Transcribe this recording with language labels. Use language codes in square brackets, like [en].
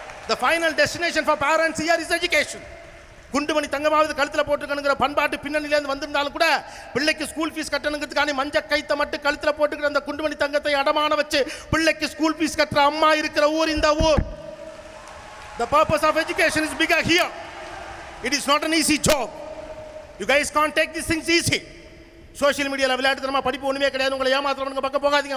[en] The final destination for parents here is education. [ta] குண்டுமணி தங்கமாவது கழுத்தில் போட்டுக்கணுங்கிற பண்பாட்டு பின்னணியிலேருந்து வந்திருந்தாலும் கூட பிள்ளைக்கு ஸ்கூல் ஃபீஸ் கட்டணுங்கிறதுக்கான மஞ்ச கைத்தை மட்டும் கழுத்தில் போட்டுக்கிற அந்த குண்டுமணி தங்கத்தை அடமான வச்சு பிள்ளைக்கு ஸ்கூல் ஃபீஸ் கட்டுற அம்மா இருக்கிற ஊர் இந்த ஊர். [en] The purpose of education is bigger here. It is not an easy job. You guys can't take these things easy. [ta] Social media la விளையாட்டு தரமா படிப்பு ஒண்ணுமே கிடையாது. உங்களை ஏமாத்துறவங்க பக்கம் போகாதீங்க.